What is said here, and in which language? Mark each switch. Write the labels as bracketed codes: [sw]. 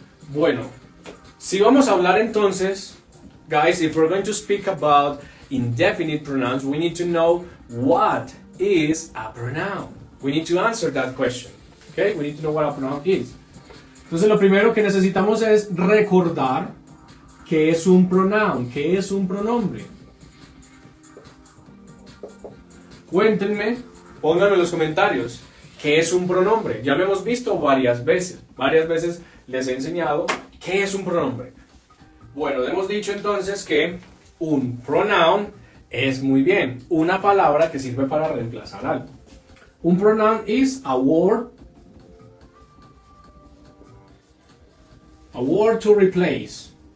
[es] Bueno, si vamos a hablar entonces, [en] guys, if we're going to speak about indefinite pronouns, we need to know what is a pronoun. We need to answer that question. Okay? We need to know what a pronoun is. [es] Entonces lo primero que necesitamos es recordar qué es un pronoun, qué es un pronombre. Cuéntenme, pónganme en los comentarios, ¿qué es un pronombre? Ya lo hemos visto varias veces. Varias veces les he enseñado qué es un pronombre. Bueno, hemos dicho entonces que un pronoun es muy bien una palabra que sirve para reemplazar algo. [en] Un pronoun is a word to replace.